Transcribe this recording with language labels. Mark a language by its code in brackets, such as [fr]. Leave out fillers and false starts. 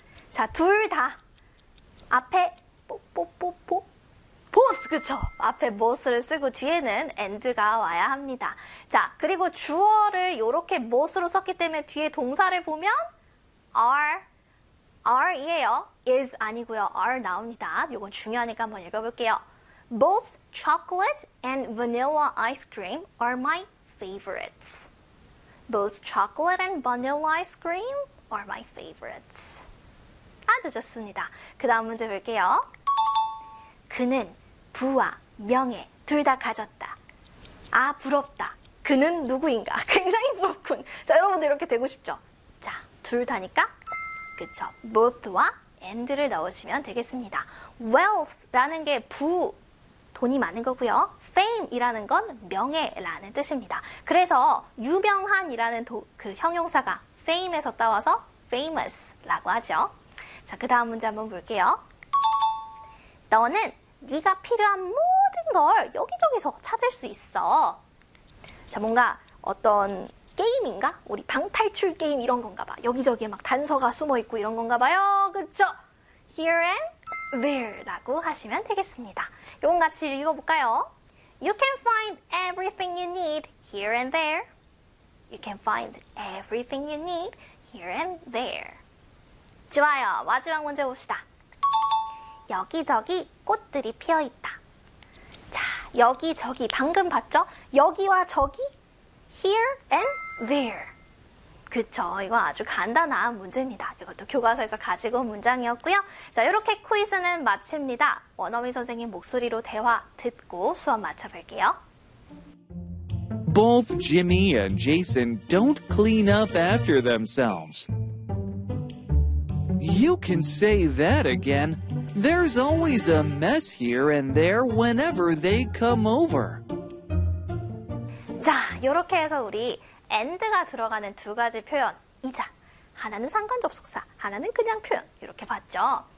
[ko] 자, 둘 다 앞에 뽀뽀뽀뽀 보스, 그쵸? 앞에 보스를 쓰고 뒤에는 and가 와야 합니다. 자, 그리고 주어를 이렇게 보스로 썼기 때문에 뒤에 동사를 보면 are이에요. is 아니고요. are 나옵니다. 이건 중요하니까 한번 읽어볼게요. [en] Both chocolate and vanilla ice cream are my favorites. Both chocolate and vanilla ice cream are my favorites. [ko] 아주 좋습니다. 그 다음 문제 볼게요. 그는 부와 명예 둘 다 가졌다. 아, 부럽다. 그는 누구인가? 굉장히 부럽군. 자, 여러분도 이렇게 되고 싶죠? 자, 둘 다니까? 그쵸. both와 and를 넣으시면 되겠습니다. wealth라는 게 부, 돈이 많은 거고요. fame이라는 건 명예라는 뜻입니다. 그래서 유명한이라는 그 형용사가 fame에서 따와서 famous라고 하죠. 자, 그 다음 문제 한번 볼게요. 너는 네가 필요한 모든 걸 여기저기서 찾을 수 있어. 자, 뭔가 어떤 게임인가? 우리 방탈출 게임 이런 건가 봐. 여기저기에 막 단서가 숨어 있고 이런 건가 봐요. 그쵸? [en] Here and there [ko] 라고 하시면 되겠습니다. 이건 같이 읽어볼까요? [en] You can find everything you need here and there. You can find everything you need here and there. [ko] 좋아요. 마지막 문제 봅시다. 여기저기 꽃들이 피어있다. 자, 여기저기 방금 봤죠? 여기와 저기 [en] here and there. [ko] 그쵸. 이건 아주 간단한 문제입니다. 이것도 교과서에서 가지고 온 문장이었고요. 자, 이렇게 퀴즈는 마칩니다. 원어민 선생님 목소리로 대화 듣고 수업 마쳐볼게요. [en] Both Jimmy and Jason don't clean up after themselves. You can say that again. There's always a mess here and there whenever they come over. [ko] 자, 이렇게 해서 우리 and가 들어가는 두 가지 표현, 이자 하나는 상관접속사, 하나는 그냥 표현, 이렇게 봤죠.